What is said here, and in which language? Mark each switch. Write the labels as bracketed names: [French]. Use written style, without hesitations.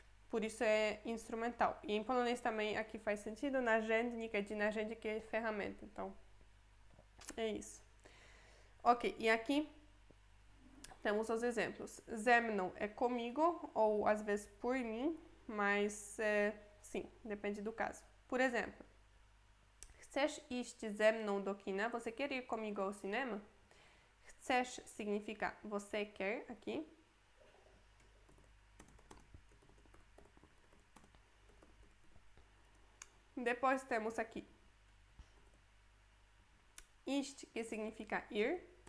[Portuguese] Por isso é instrumental. E em polonês também aqui faz sentido, narzędnik, é de narzędnik, é ferramenta. Então, é isso. Ok, e aqui temos os exemplos. Ze mną é comigo, ou às vezes por mim, mas sim, depende do caso. [Polish] Por exemplo, chcesz iść ze mną do kina? [Portuguese] Você quer ir comigo ao cinema? Chcesz significa você quer, aqui. Depois temos aqui iść, que significa ir.